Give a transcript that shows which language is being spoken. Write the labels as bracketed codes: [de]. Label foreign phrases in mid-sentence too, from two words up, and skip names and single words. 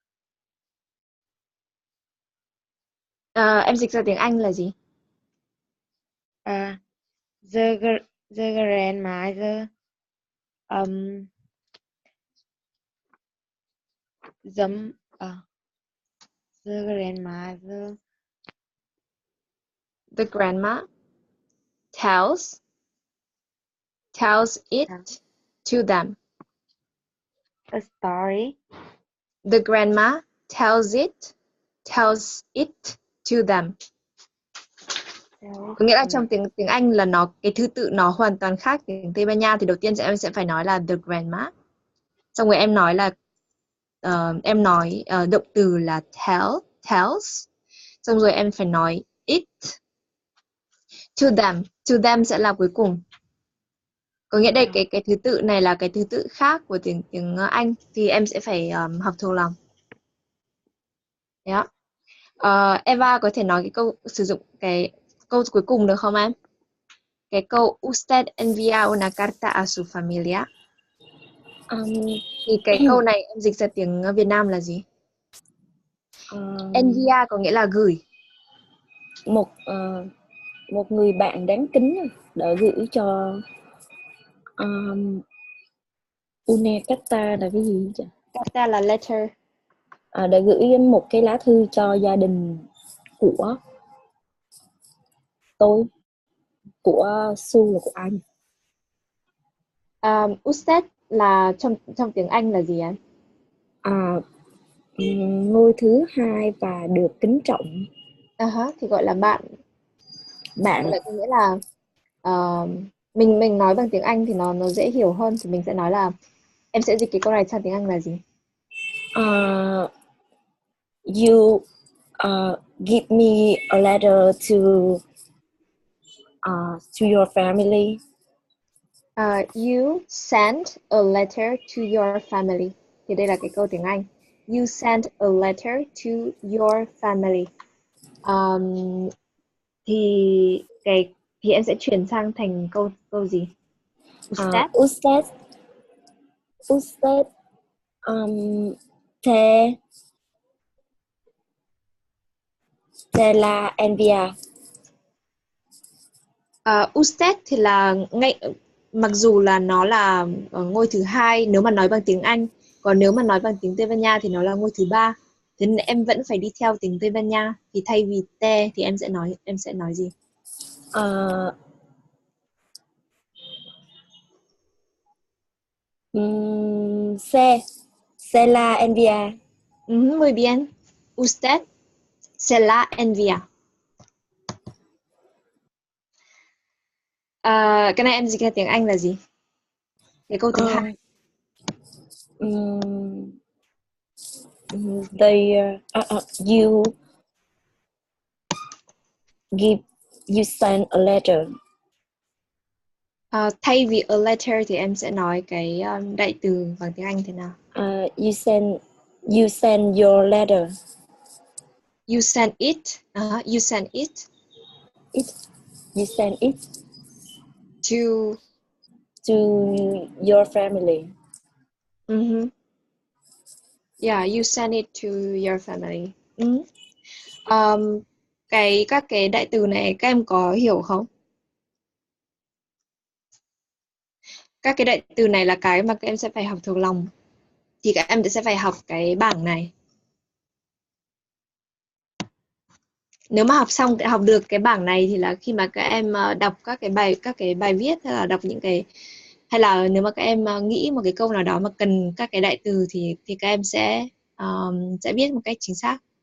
[vi] Em dịch ra tiếng Anh là gì? [en] The grandmother um the grandmother The grandma tells it to them. a story. The grandma tells it to them. [vi] Có nghĩa là trong tiếng Anh là cái thứ tự nó hoàn toàn khác tiếng Tây Ban Nha, thì đầu tiên em sẽ phải nói là [en] the grandma. [vi] Xong rồi em nói là động từ là tells. Xong rồi em phải nói [en] it to them. To them [vi] sẽ là cuối cùng. Có nghĩa đây cái thứ tự này là cái thứ tự khác của tiếng Anh, thì em sẽ phải học thuộc lòng. Đó. Eva có thể nói cái câu sử dụng cái câu cuối cùng được không em? Cái câu [es] usted envía una carta a su familia. [vi] Thì cái câu này em dịch ra tiếng Việt Nam là gì? Envía có nghĩa là gửi. Một người bạn đáng kính đã gửi cho [es] una carta [vi] là cái gì chứ? Carta là letter. Đã gửi một cái lá thư cho gia đình của tôi, của Su là của anh. Usted là trong tiếng Anh là gì anh? Ngôi thứ hai và được kính trọng. Thì gọi là bạn. Bạn Vậy có nghĩa là mình nói bằng tiếng Anh thì nó dễ hiểu hơn, thì mình sẽ nói là em sẽ dịch cái câu này sang tiếng Anh là gì? [en] You give me a letter to your family. You send a letter to your family. Thì đây là cái câu tiếng Anh. You send a letter to your family. [vi] Thì em sẽ chuyển sang thành câu gì? [es] Usted te la envía. [vi] Usted thì là mặc dù là nó là ngôi thứ hai nếu mà nói bằng tiếng Anh, còn nếu mà nói bằng tiếng Tây Ban Nha thì nó là ngôi thứ ba. Thế nên em vẫn phải đi theo tiếng Tây Ban Nha, thì thay vì te thì em sẽ nói gì? [es] Se la envía. Muy bien. Usted se la envía. [vi] Cái này em dịch ra tiếng Anh là gì? Cái câu thứ hai. [en] You send a letter. [vi] Thay vì [en] a letter [vi] thì em sẽ nói cái đại từ bằng tiếng Anh thế nào? [en] You send your letter. You send it. You send it You send it to. to your family. Yeah, you send it to your family. [vi] Các cái đại từ này các em có hiểu không? Các cái đại từ này là cái mà các em sẽ phải học thuộc lòng. Thì các em sẽ phải học cái bảng này. Nếu mà học được cái bảng này thì là khi mà các em đọc các cái bài viết, hay là đọc những cái, hay là nếu mà các em nghĩ một cái câu nào đó mà cần các cái đại từ thì các em sẽ biết một cách chính xác.